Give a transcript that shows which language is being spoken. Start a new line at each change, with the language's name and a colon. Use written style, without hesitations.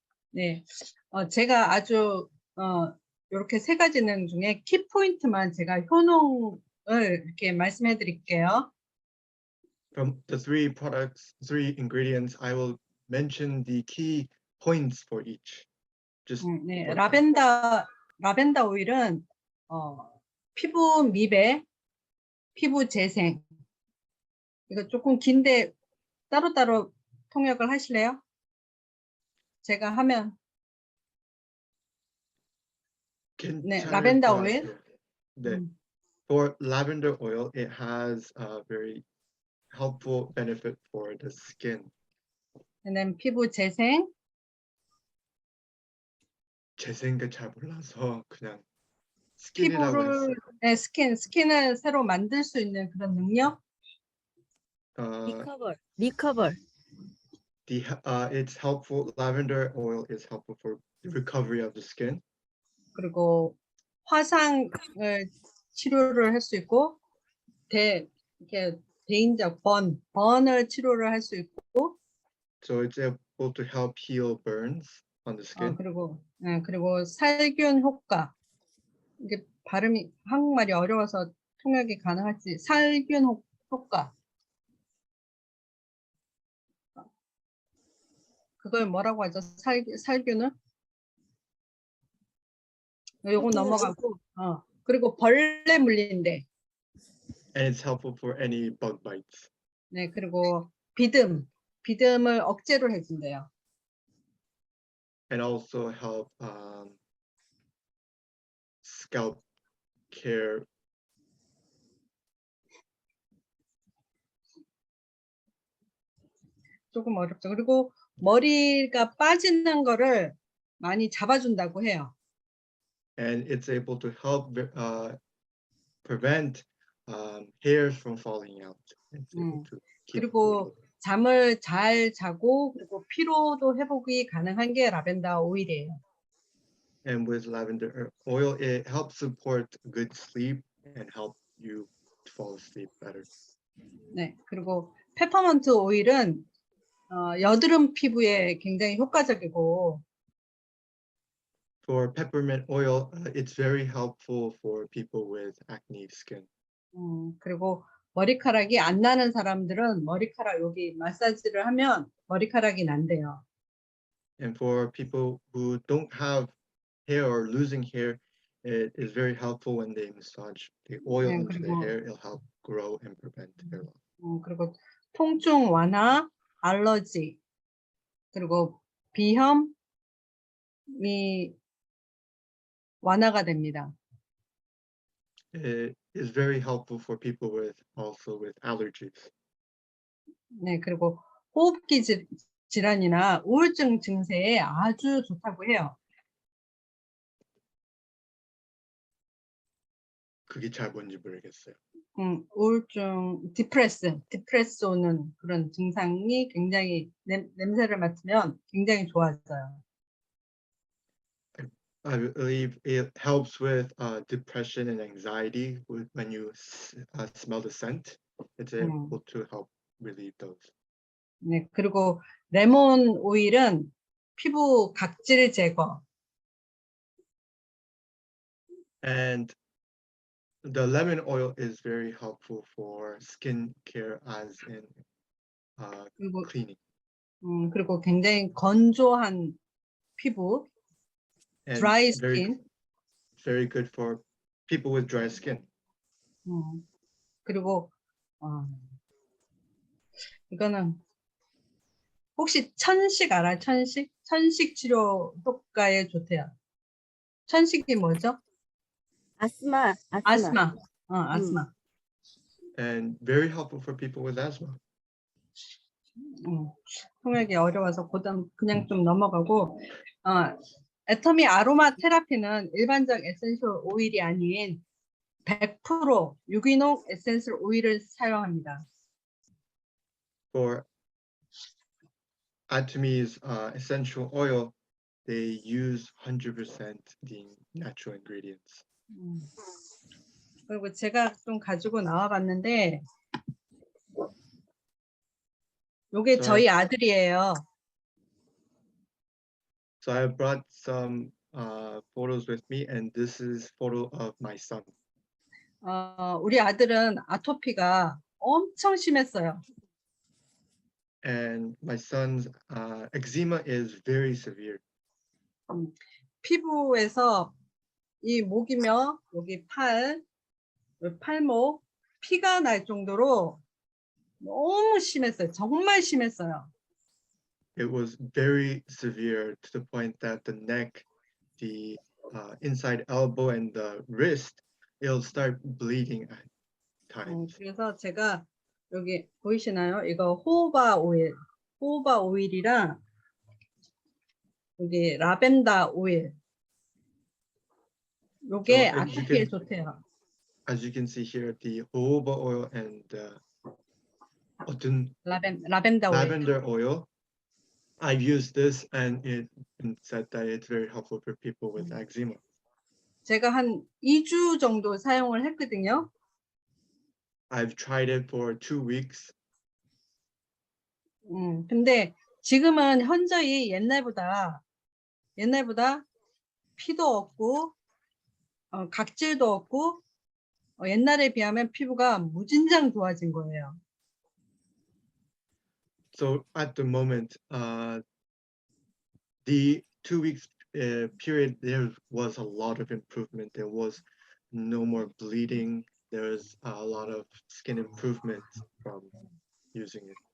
Korean: 네, 제가 아주 이렇게 세 가지는 중에 키 포인트만 제가 효능을 이렇게 말씀해 드릴게요.
English: From the 3 products, 3 ingredients, I will mention the key points for each. Just
Korean: 네,
English: for
Korean: 라벤더 오일은 피부 미백, 피부 재생. 이거 조금 긴데 따로따로 통역을 하실래요? 제가 하면 네, 라벤더 오일. 네.
English: For lavender oil, it has a very helpful benefit for the skin.
Korean: 그다음 피부 재생. 재생을 잘 몰라서 그냥 스킨이라고 했어요. 네, 스킨을 새로 만들 수 있는 그런 능력.
English: 리커버. It's helpful. Lavender oil is helpful for the recovery of the skin.
Korean: 그리고 화상을 치료를 할 수 있고 이렇게 대인적 번을 치료를 할 수 있고.
English: So it's able to help heal burns on the skin.
Korean: 그리고 살균 효과. 이게 발음이 한국말이 어려워서 통역이 가능할지. 살균 효과. 그걸 뭐라고 하죠? 살균은? 요거 넘어가고. 그리고 벌레 물린데.
English: And it's helpful for any bug bites.
Korean: 네, 그리고 비듬을 억제로 해준대요.
English: And also help scalp care.
Korean: 조금 어렵죠. 그리고 머리가 빠지는 거를 많이 잡아준다고 해요.
English: And it's able to help prevent hairs from falling out. It's able to keep
Korean: 그리고 잠을 잘 자고 그리고 피로도 회복이 가능한 게 라벤더 오일이에요.
English: And with lavender oil, it helps support good sleep and help you fall asleep better.
Korean: 네, 그리고 페퍼먼트 오일은 여드름 피부에 굉장히 효과적이고.
English: For peppermint oil, it's very helpful for people with acne skin. 그리고 머리카락이 안 나는 사람들은 머리카락 여기 마사지를 하면 머리카락이 난대요. And for people who don't have hair or losing hair, it is very helpful when they massage the oil into the hair. It'll help grow and prevent hair loss.
Korean: 그리고 통증 완화, 알러지, 그리고 비염이 완화가 됩니다.
English: It is very helpful for people with allergies.
Korean: 네, 그리고 호흡기 질환이나 우울증 증세에 아주 좋다고 해요. 그게 잘 뭔지 모르겠어요. 우울증, 디프레스 오는 그런 증상이 굉장히 냄새를 맡으면 굉장히 좋아져요.
English: I believe it helps with depression and anxiety when you smell the scent. It's able to help relieve those.
Korean: 네, 그리고 레몬 오일은 피부 각질 제거.
English: And the lemon oil is very helpful for skin care as in
Korean: 그리고
English: cleaning.
Korean: 그리고 굉장히 건조한 피부,
English: And dry very, skin. very good for people with dry skin.
Korean: 그리고 이거는 혹시 천식 알아요? 천식? 천식 치료 효과에 좋대요. 천식이 뭐죠?
English: 아스마. 아스마. 아스마. And very helpful for people with asthma.
Korean: 통역이 어려워서 그냥 좀 넘어가고 애터미 아로마 테라피는 일반적 에센셜 오일이 아닌 100% 유기농 에센셜 오일을 사용합니다.
English: For Atomi's essential oil, they use 100% the natural ingredients.
Korean: 그리고 제가 좀 가지고 나와봤는데 요게 저희 아들이에요.
English: So I brought some photos with me, and this is photo of my son.
Korean: 우리 아들은 아토피가 엄청 심했어요.
English: And my son's eczema is very severe.
Korean: 피부에서 이 목이며 여기 팔목 피가 날 정도로 너무 심했어요. 정말 심했어요.
English: It was very severe to the point that the neck, the inside elbow, and the wrist, it'll start bleeding at times.
Korean: 그래서 제가 여기 보이시나요? 이거 호호바 오일이랑 여기 라벤더 오일. 요게 아토피에 좋대요.
English: As you can see here, the jojoba oil and lavender oil. I've used this, and it said that it's very helpful for people with eczema.
Korean: 제가 한 2주 정도 사용을 했거든요.
English: I've tried it for 2 weeks.
Korean: 근데 지금은 현저히 옛날보다 피도 없고 각질도 없고 옛날에 비하면 피부가 무진장 좋아진 거예요.
English: So at the moment, the 2 weeks period, there was a lot of improvement. There was no more bleeding. There was a lot of skin improvement from using it.